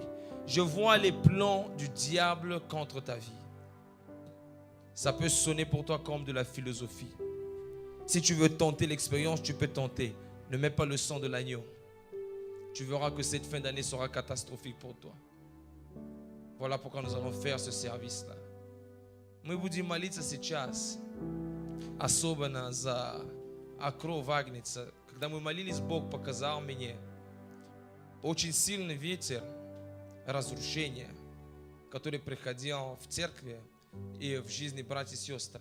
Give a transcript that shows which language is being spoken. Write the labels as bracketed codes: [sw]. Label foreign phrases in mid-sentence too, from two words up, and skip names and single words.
[fr] Je vois les plans du diable contre ta vie. Ça peut sonner pour toi comme de la philosophie. Si tu veux tenter l'expérience, tu peux tenter. Ne mets pas le sang de l'agneau. Tu verras que cette fin d'année sera catastrophique pour toi. Voilà pourquoi nous allons faire ce service-là. [ru] Мы будем молиться сейчас, особенно за окров Агнца. Когда мы молились, Бог показал мне очень сильный ветер разрушения, который приходил в церкви и в жизни братьев и сестры.